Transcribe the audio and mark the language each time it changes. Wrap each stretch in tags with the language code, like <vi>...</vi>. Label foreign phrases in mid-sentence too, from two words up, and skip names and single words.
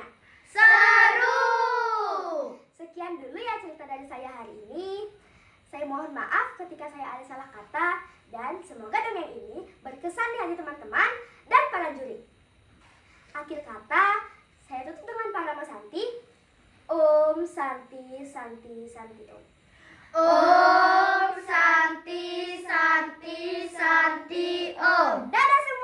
<id>Seru. Sekian dulu ya cerita dari saya hari ini. Saya mohon maaf ketika saya ada salah kata dan semoga dongeng ini berkesan di hati teman-teman dan para juri. Akhir kata, saya tutup dengan Parama Santi.</id> <sa>Om Santi Santi Santi Om. Om Santi Santi Santi Om.</sa> <id>Dadah!</id>